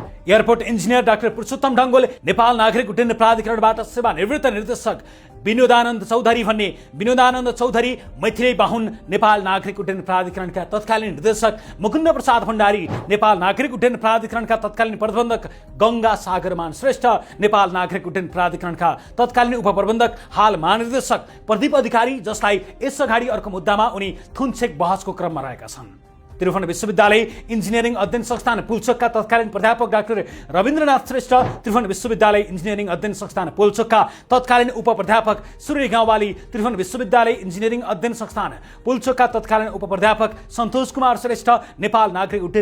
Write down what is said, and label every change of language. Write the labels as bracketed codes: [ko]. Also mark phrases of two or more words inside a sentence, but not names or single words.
[en] airport engineer [ne] डाक्टर पुरुषोत्तम ढङ्गोल नेपाल नागरिक उड्डयन प्राधिकरणबाट सेवानिवृत्त निर्देशक, विनोदानन्द चौधरी भन्ने विनोदानन्द चौधरी मैथिली बाहुन नेपाल नागरिक उड्डयन प्राधिकरणका तत्कालीन निर्देशक, मुकुन्द प्रसाद भण्डारी नेपाल नागरिक उड्डयन प्राधिकरणका तत्कालीन प्रबन्धक, गङ्गा सागरमान श्रेष्ठ नेपाल नागरिक उड्डयन प्राधिकरणका तत्कालीन उपप्रबन्धक, हाल महानिर्देशक, प्रदीप अधिकारी जसलाई यसअगाडि अर्को मुद्दामा उनी थुनछेक बहसको क्रममा रहेका छन्। त्रिभुवन विश्वविद्यालय इन्जिनियरिङ अध्ययन संस्थान पुल्चोकका तत्कालीन प्राध्यापक डाक्टर रविन्द्रनाथ श्रेष्ठ, त्रिभुवन विश्वविद्यालय इन्जिनियरिङ अध्ययन संस्थान पुल्चोकका तत्कालीन उपप्राध्यापक, सूर्य गाउँवाली त्रिभुवन विश्वविद्यालय इन्जिनियरिङ अध्ययन संस्थान पुल्चोकका तत्कालीन उपप्राध्यापक, सन्तोष कुमार श्रेष्ठ नेपाल नागरिक उड्डयन